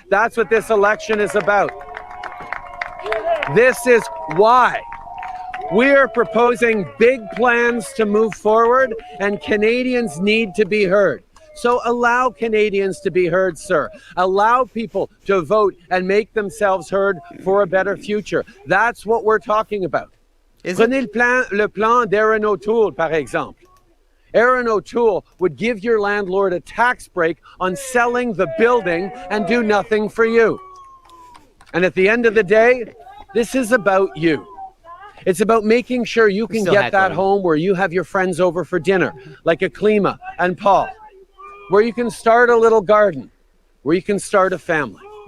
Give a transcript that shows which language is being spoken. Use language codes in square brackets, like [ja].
[en] That's what this election is about. This is why we're proposing big plans to move forward, and Canadians need to be heard. So allow Canadians to be heard, sir. Allow people to vote and make themselves heard for a better future. That's what we're talking about. [fr] Prenez le plan d'Aaron O'Toole, par exemple. [en] Aaron O'Toole would give your landlord a tax break on selling the building and do nothing for you. And at the end of the day, this is about you. It's about making sure you can get that home where you have your friends over for dinner, like Aklima and Paul, where you can start a little garden, where you can start a family.